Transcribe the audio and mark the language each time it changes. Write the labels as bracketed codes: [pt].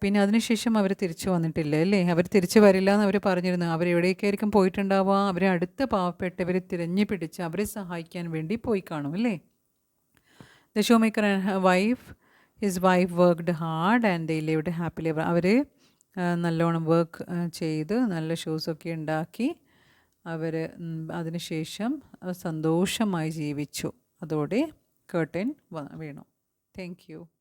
[ml] പിന്നെ അതിനുശേഷം അവർ തിരിച്ചു വന്നിട്ടില്ല അല്ലേ? അവർ തിരിച്ചു വരില്ല എന്ന് അവർ പറഞ്ഞിരുന്നു. അവരെവിടേക്കായിരിക്കും പോയിട്ടുണ്ടാവുക? അവരെ അടുത്ത പാവപ്പെട്ടവരെ തിരഞ്ഞു പിടിച്ച് അവരെ സഹായിക്കാൻ വേണ്ടി പോയി കാണും അല്ലേ? [en] The shoemaker and his wife worked hard and they lived happily. [ml] അവർ നല്ലോണം വർക്ക് ചെയ്ത് നല്ല ഷൂസൊക്കെ ഉണ്ടാക്കി അവർ അതിനുശേഷം സന്തോഷമായി ജീവിച്ചു. അതോടെ കർട്ടൻ വീണു. Thank you.